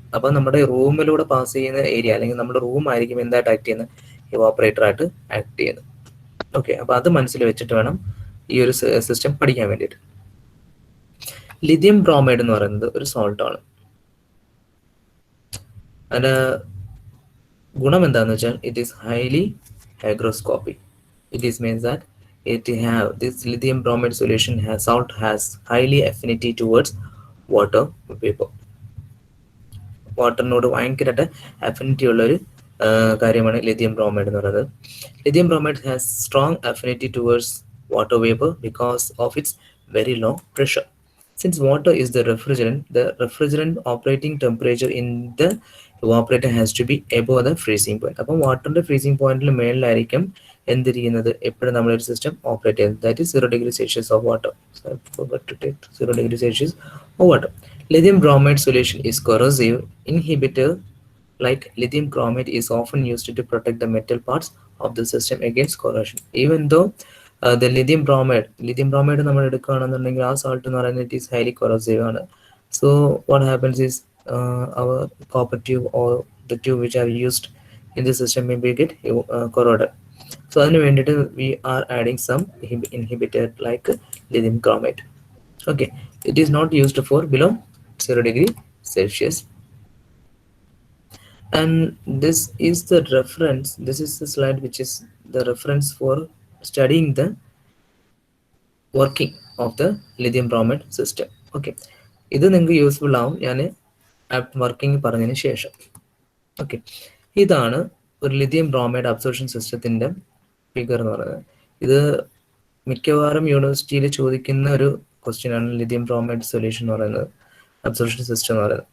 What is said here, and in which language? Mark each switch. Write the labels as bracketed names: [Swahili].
[Malayalam] അപ്പൊ നമ്മുടെ റൂമിലൂടെ പാസ് ചെയ്യുന്ന ഏരിയ അല്ലെങ്കിൽ നമ്മുടെ റൂം ആയിരിക്കും എന്തായിട്ട് ആക്ട് ചെയ്യുന്നത്, ഇവാപ്പറേറ്റർ ആയിട്ട് ആക്ട് ചെയ്യുന്നത്. ഓക്കെ. അപ്പൊ അത് മനസ്സിൽ വെച്ചിട്ട് വേണം ഈ ഒരു സിസ്റ്റം പഠിക്കാൻ വേണ്ടിയിട്ട്. ലിഥിയം ബ്രോമൈഡ് എന്ന് പറയുന്നത് ഒരു സോൾട്ട് ആണ്. അതിന്റെ ഗുണം എന്താണെന്ന് വെച്ചാൽ [English] It is highly hygroscopic. It is means that it have this lithium bromide solution salt has highly affinity towards water vapor. [Malayalam] വാട്ടറിനോട് ഭയങ്കരമായിട്ട് അഫിനിറ്റി ഉള്ളൊരു കാര്യമാണ് ലിഥിയം ബ്രോമൈഡ് എന്ന് പറയുന്നത്. [English] Lithium bromide has strong affinity towards water vapour because of its very low pressure. Since water is the refrigerant operating temperature in the evaporator has to be above the freezing point. [Malayalam] അപ്പം വാട്ടറിന്റെ freezing പോയിന്റിൽ മേളിലായിരിക്കും എന്തിരിക്കുന്നത് എപ്പോഴും നമ്മളൊരു system operate ചെയ്യുന്നത്. [English] That is 0 degree Celsius of water. So I forgot to take 0 degree Celsius of water. Lithium bromide solution is corrosive inhibitor like lithium chromate is often used to protect the metal parts of the system against corrosion. Even though the lithium bromide [Malayalam] നമ്മൾ എടുക്കുകയാണെന്നുണ്ടെങ്കിൽ ആ salt എന്ന് പറയുന്നത് [English] it is highly corrosive ആണ്. So what happens is our copper tube or the tube which are used in the system may be get corroded. So [Malayalam] അതിന് വേണ്ടിയിട്ട് [English] we are adding some inhibitor like lithium chromate. Okay, it is not used for below 0 degree Celsius. And this is the reference, this is the slide which is the reference for studying the working of the lithium bromide system. [Malayalam] Okay, ഇത് നിങ്ങൾക്ക് useful ആവും ഞാൻ working പറഞ്ഞതിന് ശേഷം. Okay, ഇതാണ് ഒരു lithium bromide absorption സിസ്റ്റത്തിൻ്റെ figure എന്ന് പറയുന്നത്. ഇത് മിക്കവാറും യൂണിവേഴ്സിറ്റിയിൽ ചോദിക്കുന്ന ഒരു ക്വസ്റ്റ്യൻ ആണ്, ലിഥിയം ബ്രോമൈഡ് സൊല്യൂഷൻ എന്ന് പറയുന്നത്, അബ്സോർപ്ഷൻ സിസ്റ്റം എന്ന് പറയുന്നത്.